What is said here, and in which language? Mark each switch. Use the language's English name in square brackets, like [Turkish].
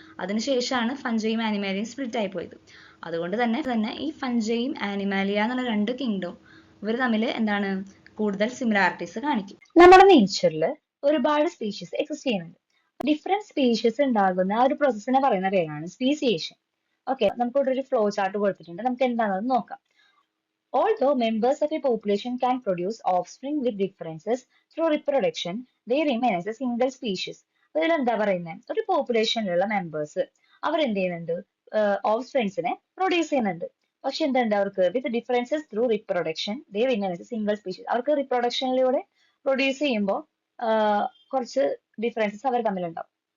[Malayalam] അതിനുശേഷമാണ് ഫഞ്ചയും ആനിമാലിയും സ്പ്ലിറ്റ് ആയി പോയത്. അതുകൊണ്ട് തന്നെ ഈ ഫഞ്ചയും ആനിമാലിയ എന്നുള്ള 2 കിങ്ഡം ഇവർ തമ്മിൽ എന്താണ് കൂടുതൽ സിമിലാരിറ്റീസ് കാണിക്കും. നമ്മുടെ നേച്ചറിൽ ഒരുപാട് സ്പീഷീസ് എക്സിസ്റ്റ് ചെയ്യുന്നുണ്ട്. ഡിഫറെന്റ് സ്പീഷീസ് ഉണ്ടാകുന്ന ആ ഒരു പ്രോസസ്സിനെ പറയുന്ന പേരാണ് സ്പീസിയേഷൻ. ഓക്കെ, നമുക്ക് ഇവിടെ ഒരു ഫ്ലോ ചാർട്ട് കൊടുത്തിട്ടുണ്ട്. നമുക്ക് എന്താണെന്ന് നോക്കാം. [English] Although members of a population can produce offspring with differences through reproduction, they remain as a single species. [Malayalam] ഇതിലെന്താ പറയുന്നത്, ഒരു പോപ്പുലേഷനിലുള്ള മെമ്പേഴ്സ് അവരെന്ത് ചെയ്യുന്നുണ്ട്, ഓഫ്സ്പ്രിങ്സിനെ പ്രൊഡ്യൂസ് ചെയ്യുന്നുണ്ട്. പക്ഷെ എന്തുണ്ട് അവർക്ക് [English] With differences through reproduction they remain as a single species. [Malayalam] അവർക്ക് റിപ്രൊഡക്ഷനിലൂടെ പ്രൊഡ്യൂസ് ചെയ്യുമ്പോൾ കുറച്ച് ഡിഫറൻസസ് അവർ തമ്മിലുണ്ടാവും.